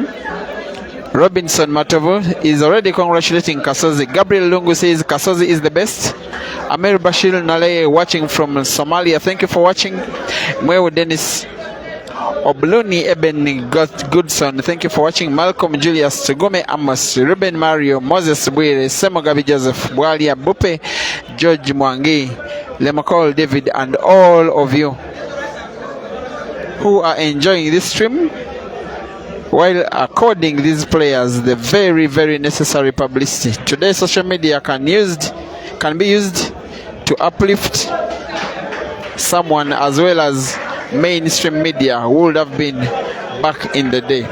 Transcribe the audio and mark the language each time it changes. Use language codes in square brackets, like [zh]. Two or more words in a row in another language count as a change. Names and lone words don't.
[en] Robinson Matovu is already congratulating Kasozi. Gabriel Lungu says Kasozi is the best. Amir Bashir Naleye watching from Somalia. Thank you for watching. Mwewu Dennis Obluni Eben Goodson, thank you for watching. Malcolm Julius Tugume Amos Ruben Mario Moses Bwire Semogabi Joseph Bwalia Bupe George Mwangi Lemakol David and all of you who are enjoying this stream while according these players the very, very necessary publicity. Today social media can be used to uplift someone as well as mainstream media who would have been back in the day.